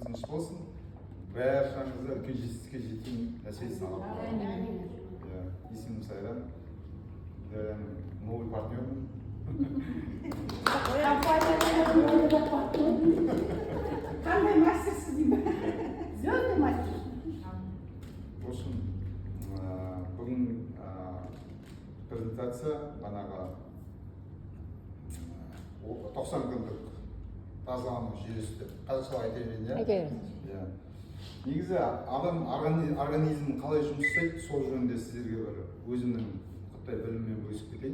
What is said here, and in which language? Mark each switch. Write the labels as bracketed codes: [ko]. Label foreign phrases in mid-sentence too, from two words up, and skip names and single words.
[kk] болсын. Баршаңызға үлкен жетістікке жетейін, әсіресе есімім Сайран. Новый партнермін. Қандай мастерсіз деймін? [ru] Звездный мастер. В общем, [kk] бүгін презентация бағанағы 90 күндік тазалану жүйесі деп қазақшалап айтайын иә? Негізі адам организм қалай жұмыс жасайды, сол жөнінде сіздерге бір өзімнің құттай біліммен бөлісіп кетейін.